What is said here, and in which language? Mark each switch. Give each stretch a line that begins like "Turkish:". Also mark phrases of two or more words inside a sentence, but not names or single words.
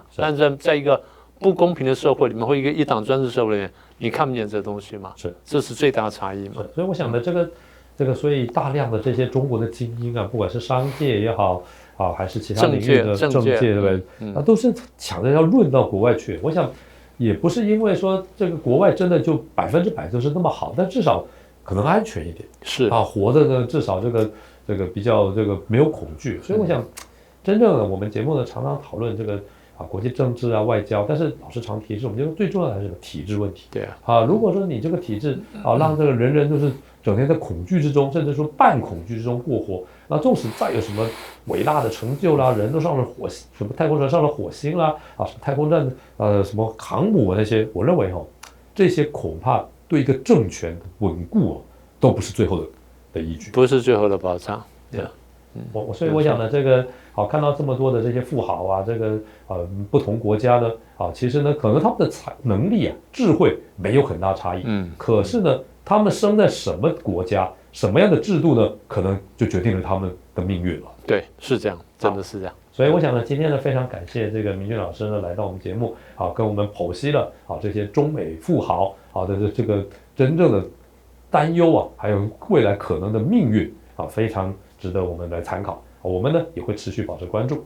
Chinese: 但是在一個不公平的社會裡面，或一個一黨專制社會裡面，你看不見這東西嘛？這是最大的差異嘛。所以我想的這個，所以大量的這些中國的精英啊，不管是商界也好還是其他領域的政界，對不對？都是搶着要潤到國外去。我想也不是因為說這個國外真的就100%就是那麼好，但至少可能安全一點。是活着呢，至少這個比較沒有恐懼。所以我想，真正的我們節目呢，常常討論這個。國際政治外交，但是老師常提示我們，最重要的還是體制問題。對如果說你這個體制讓這個人人就是整天在恐懼之中，甚至說半恐懼之中過活，那縱使再有什麼偉大的成就啦，人都上了火星，什麼太空船上了火星啦，什麼太空站什麼航母那些，我認為這些恐怕對一個政權的穩固都不是最後的依據，不是最後的保障。对。所以我想呢，這個看到這麼多的這些富豪這個不同國家呢其實呢，可能他們的能力智慧沒有很大差異，可是呢，他們生在什麼國家，什麼樣的制度呢，可能就決定了他們的命運了。對，是這樣，真的是這樣。所以我想呢，今天呢，非常感謝這個明峻老師呢來到我們節目跟我們剖析了這些中美富豪的這個真正的擔憂還有未來可能的命運非常值得我們來參考，我們呢也會持續保持關注。